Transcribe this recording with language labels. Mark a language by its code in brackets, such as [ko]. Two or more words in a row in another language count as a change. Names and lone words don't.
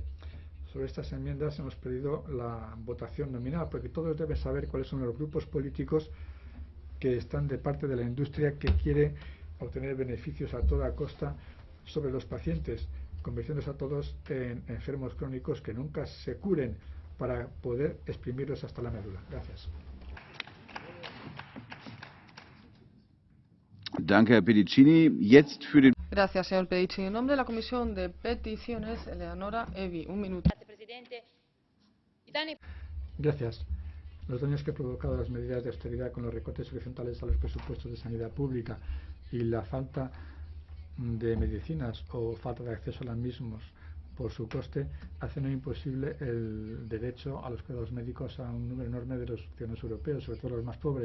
[es] Sobre estas enmiendas hemos pedido la votación nominal, porque todos deben saber cuáles son los grupos políticos que están de parte de la industria que quiere obtener beneficios a toda costa sobre los pacientes, convirtiéndose a todos en enfermos crónicos que nunca se curen para poder exprimirlos hasta la médula. Gracias. [de] Danke, Herr Pedicini. Jetzt für den [es] Gracias, señor Pedicini. En nombre de la Comisión de Peticiones, Eleonora Evi. Un minuto. Gracias. Los daños que han provocado las medidas de austeridad con los recortes horizontales a los presupuestos de sanidad pública y la falta de medicinas o falta de acceso a las mismas por su coste hacen imposible el derecho a los cuidados médicos a un número enorme de los ciudadanos europeos, sobre todo los más pobres.